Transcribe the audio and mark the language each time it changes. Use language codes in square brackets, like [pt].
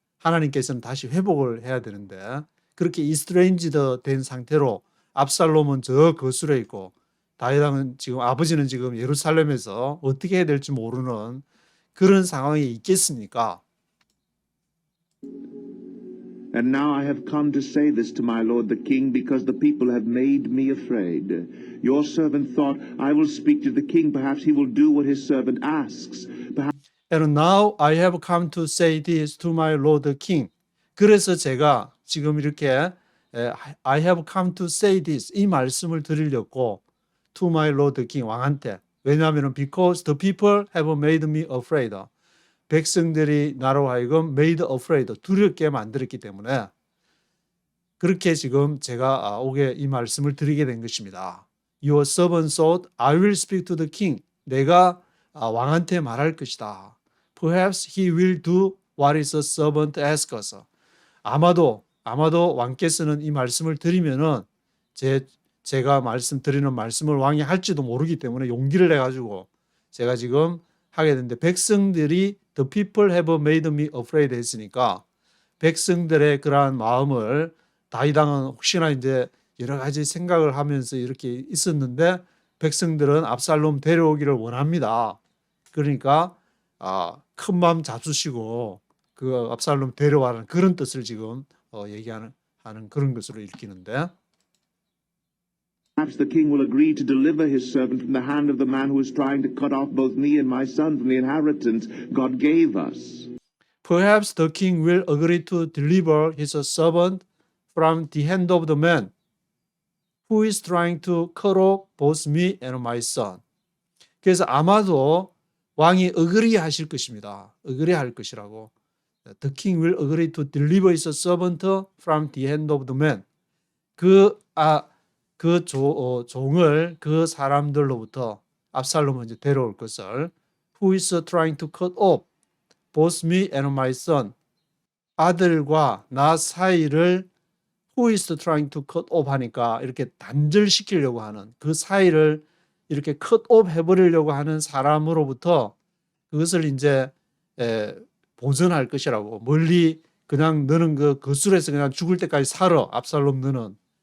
[ko] 하나님께서는 다시 회복을 해야 되는데 그렇게 estranged 된 상태로 압살롬은 저 거술에 있고 다윗은 지금 아버지는 지금 예루살렘에서 어떻게 해야 될지 모르는 그런 상황이 있겠습니까? [en] And now I have come to say this to my lord the king, because the people have made me afraid. Your servant thought, I will speak to the king, perhaps he will do what his servant asks. And now I have come to say this to my lord the king. [ko] 그래서 제가 지금 이렇게 [en] I have come to say this [ko] 이 말씀을 드리려고 [en] to my lord the king [ko] 왕한테 왜냐하면 [en] because the people have made me afraid. [ko] 백성들이 나로 하여금 [en] made afraid [ko] 두렵게 만들었기 때문에 그렇게 지금 제가 오게 이 말씀을 드리게 된 것입니다. [en] Your servant thought I will speak to the king. [ko] 내가 왕한테 말할 것이다. [en] Perhaps he will do what his servant asks us. [ko] 아마도 왕께서는 이 말씀을 드리면은 제가 말씀드리는 말씀을 왕이 할지도 모르기 때문에 용기를 내 가지고 제가 지금 하게 됐는데 백성들이 [en] the people have made me afraid [ko] 했으니까 백성들의 그러한 마음을 다윗 왕은 혹시나 이제 여러 가지 생각을 하면서 이렇게 있었는데 백성들은 압살롬 데려오기를 원합니다. 그러니까 큰 마음 잡수시고 그 압살롬 데려와라는 그런 뜻을 지금 얘기하는 그런 것으로 읽히는데 [en] Perhaps the king will agree to deliver his servant from the hand of the man who is trying to cut off both me and my son from the inheritance God gave us. Perhaps the king will agree to deliver his servant from the hand of the man who is trying to cut off both me and my son. [ko] 그래서 아마도 왕이 agree 하실 것입니다. agree 할 것이라고. [en] The king will agree to deliver his servant from the hand of the man. 그 [ko] 그 종을 그 사람들로부터 압살롬은 이제 데려올 것을 [en] Who is trying to cut off both me and my son? [ko] 아들과 나 사이를 [en] Who is trying to cut off [ko] 하니까 이렇게 단절시키려고 하는 그 사이를 이렇게 [en] cut off [ko] 해버리려고 하는 사람으로부터 그것을 이제 보전할 것이라고. 멀리 그냥 너는 그 거술에서 그냥 죽을 때까지 살아. 압살롬 너는.